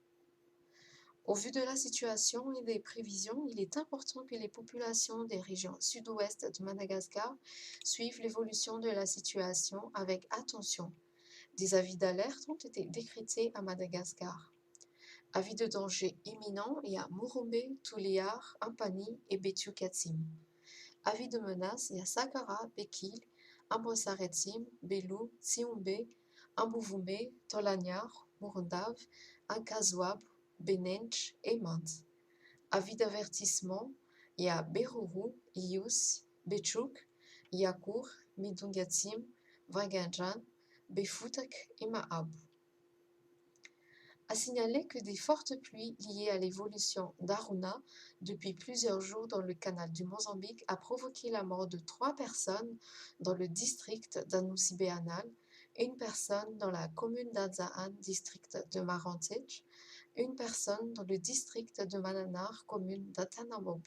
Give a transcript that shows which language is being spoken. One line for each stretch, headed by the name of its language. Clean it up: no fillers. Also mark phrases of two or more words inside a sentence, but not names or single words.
French: Au vu de la situation et des prévisions, il est important que les populations des régions sud-ouest de Madagascar suivent l'évolution de la situation avec attention. Des avis d'alerte ont été décrétés à Madagascar. Avis de danger imminent et à Murumbe, Tuléar, Ampani et Betu-Catim. Avis de menace et à Sakara, Bekil, Ambosaretim, Belu, Tsiombe, Ambouvoumé, Tolanyar, Murundav, Ankazwab, Benench et Mand. Avis d'avertissement et à Beruru, Ius, Bechuk, Yakur, Midungatim, Vaganjan, Befutak et Maabu. À signaler que des fortes pluies liées à l'évolution d'Aruna depuis plusieurs jours dans le canal du Mozambique a provoqué la mort de 3 personnes dans le district d'Anusibeanal, une personne dans la commune d'Adzaan, district de Marantech, une personne dans le district de Mananar, commune d'Atanamobe.